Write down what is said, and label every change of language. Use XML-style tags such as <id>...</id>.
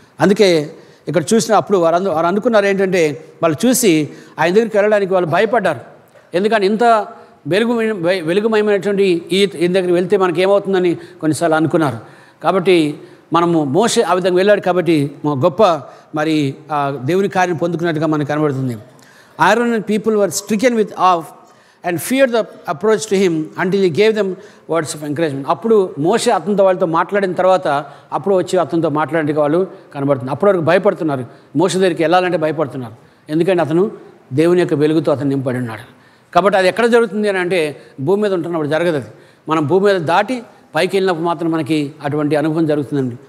<te>అందుకే ఇక్కడ చూసిన అప్పుడు వారు అనుకున్నారు ఏంటంటే, వాళ్ళు చూసి ఆయన దగ్గరికి వెళ్ళడానికి వాళ్ళు భయపడ్డారు. ఎందుకంటే ఇంత వెలుగుమయమైనటువంటి ఈయన దగ్గరికి వెళ్తే మనకి ఏమవుతుందని కొన్నిసార్లు అనుకున్నారు. కాబట్టి మనము మోషే ఆ విధంగా వెళ్ళాడు కాబట్టి గొప్ప మరి దేవుని కార్యం పొందుకున్నట్టుగా మనకు కనబడుతుంది.</te> <en>Aaron and people were stricken with awe and feared the approach to him until he gave them words of encouragement.</en> <te>అప్పుడు మోషే అతనితో వాళ్ళతో మాట్లాడిన తర్వాత అప్పుడు వచ్చి అతనితో మాట్లాడడానికి వాళ్ళు కనబడుతున్నారు. అప్పటి వరకు భయపడుతున్నారు, మోషే దగ్గరికి వెళ్ళాలంటే భయపడుతున్నారు. ఎందుకంటే అతను దేవుని యొక్క వెలుగుతో అతను నింపడి ఉన్నాడు. కాబట్టి అది ఎక్కడ జరుగుతుంది అని అంటే భూమి మీద ఉంటున్నప్పుడు జరగదు. అది మనం భూమి మీద దాటి పైకి వెళ్ళినప్పుడు మాత్రం మనకి అటువంటి అనుభవం జరుగుతుందండి.</te>